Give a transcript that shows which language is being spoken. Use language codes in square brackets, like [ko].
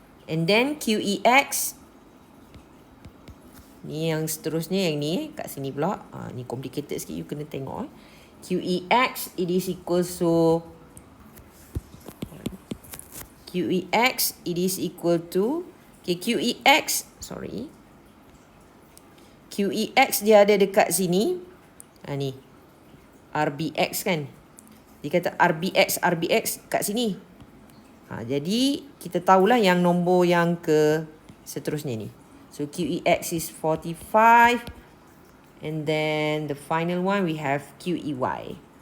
[en] And then [ms] QEX, ni yang seterusnya yang ni kat sini pula. Ni complicated sikit, you kena tengok. [en] QEX it is equals to QEX it is equal to QEX QEX [ms] dia ada dekat sini. Ni RBX kan. Dia kata RBX kat sini. Jadi kita tahulah yang nombor yang ke seterusnya ni. [en] So QEX is 45. And then the final one we have QEY.